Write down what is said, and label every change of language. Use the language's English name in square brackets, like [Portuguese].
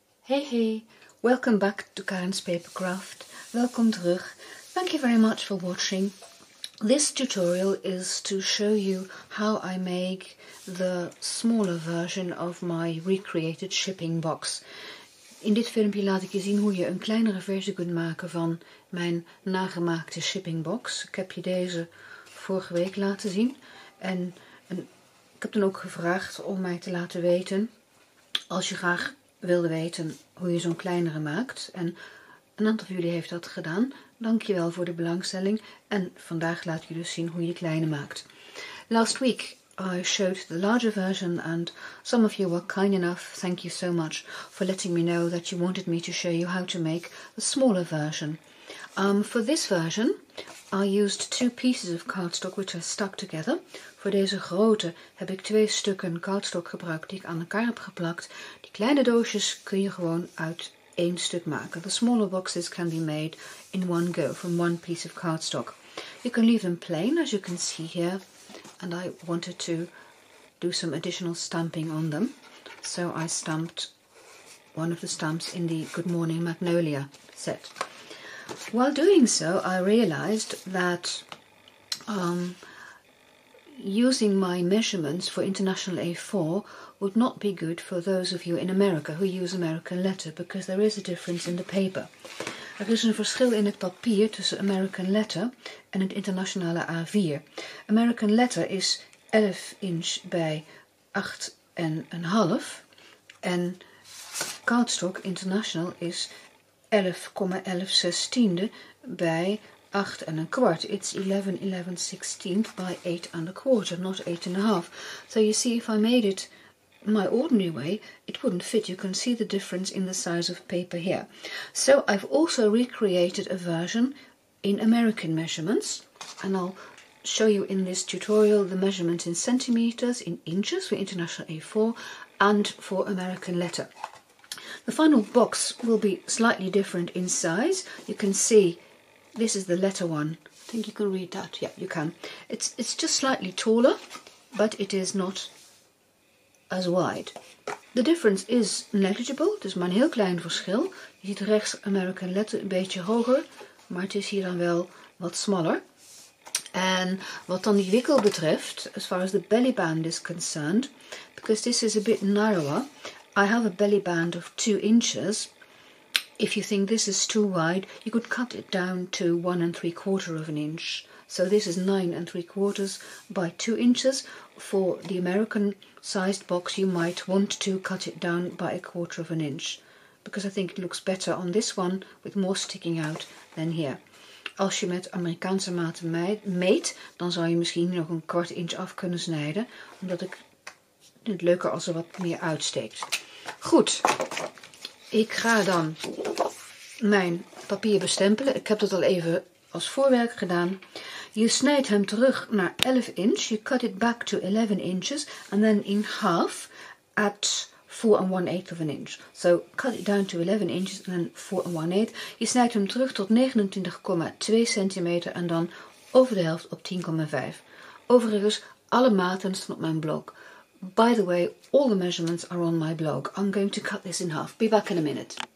[English] Hey, welcome back to Karen's Papercraft. Welcome terug. Thank you very much for watching. This tutorial is to show you how I make the smaller version of my recreated shipping box. [Dutch] In dit filmpje laat ik je zien hoe je een kleinere versie kunt maken van mijn nagemaakte shipping box. Ik heb je deze vorige week laten zien en ik heb dan ook gevraagd om mij te laten weten als je graag wilde weten hoe je zo'n kleinere maakt. En een aantal van jullie heeft dat gedaan. Dankjewel voor de belangstelling. En vandaag laat ik je dus zien hoe je de kleine maakt. [English] Last week I showed the larger version and some of you were kind enough, thank you so much, for letting me know that you wanted me to show you how to make the smaller version. For this version I used two pieces of cardstock which I stuck together. [Dutch] Voor deze grote heb ik 2 stukken cardstock gebruikt die ik aan elkaar heb geplakt. Die kleine doosjes kun je gewoon uit 1 stuk maken. [English] The smaller boxes can be made in one go from one piece of cardstock. You can leave them plain, as you can see here, and I wanted to do some additional stamping on them. So I stamped one of the stamps in the Good Morning Magnolia set. While doing so, I realized that using my measurements for International A4 would not be good for those of you in America who use American letter, because there is a difference in the paper. [Dutch] Er is een verschil in het papier tussen American letter en het internationale A4. American letter is 11 inch bij 8,5 en cardstock international is 11,11 bij 8 1/4. [English] It's 11/11/16 by 8 1/4, not 8,5. So you see, if I made it my ordinary way, it wouldn't fit. You can see the difference in the size of paper here. So I've also recreated a version in American measurements, and I'll show you in this tutorial the measurements in centimeters, in inches for International A4, and for American letter. The final box will be slightly different in size. You can see this is the letter one. I think you can read that. Yeah, you can. It's just slightly taller, but it is not as wide. The difference is negligible. [Dutch] Het is maar een heel klein verschil. Je ziet rechts American letter een beetje hoger, maar het is hier dan wel wat smaller. En wat dan die wikkel betreft, [English] as far as the belly band is concerned, because this is a bit narrower, I have a belly band of 2 inches. If you think this is too wide, you could cut it down to 1 3/4 of an inch. So this is 9 3/4 by 2 inches. For the American sized box, you might want to cut it down by 1/4 of an inch, because I think it looks better on this one with more sticking out than here. [Dutch] Als je met Amerikaanse maten meet, dan zou je misschien nog een 1/4 inch af kunnen snijden, omdat ik het leuker als er wat meer uitsteekt. Goed, ik ga dan mijn papier bestempelen. Ik heb dat al even als voorwerk gedaan. Je snijdt hem terug naar 11 inch. [English] You cut it back to 11 inches and then in half at 4 1/8 of an inch. So cut it down to 11 inches and then 4 1/8. [Dutch] Je snijdt hem terug tot 29,2 centimeter en dan over de helft op 10,5. Overigens, alle maten staan op mijn blog. [English] By the way, all the measurements are on my blog. I'm going to cut this in half. Be back in a minute.